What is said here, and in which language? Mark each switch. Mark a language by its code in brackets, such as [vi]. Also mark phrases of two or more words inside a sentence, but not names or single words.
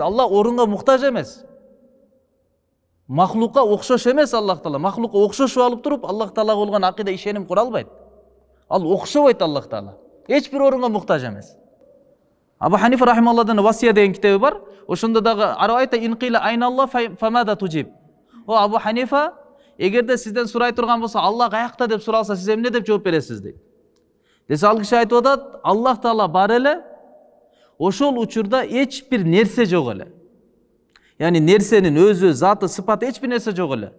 [ky] Алла орунга муктаж эмес. Махлукка окшош эмес Аллах Таала. Махлукка окшошуп алып туруп, Аллах Таалага болгон акыйда ишеним кура албайт. Ал окшобойт Аллах Таала. Эч бир орунга муктаж эмес. Абу Ханифа рахималлахдын Васия деген китеби бар. Ошондо дагы [ar] أرأيت إن قيل أين الله فماذا تجيب. [ky] О Абу Ханифа, эгерде сизден сурай турган болсо, Алла каякта деп суралса, сиз эмне деп жооп бересиз дейт. Десе ал киши айтып атат, Аллах Таала бар эле. Ошол учурда эч бир нерсе жок эле. Яни нерсенин өзү, заты, сыпаты эч бир нерсе жок эле.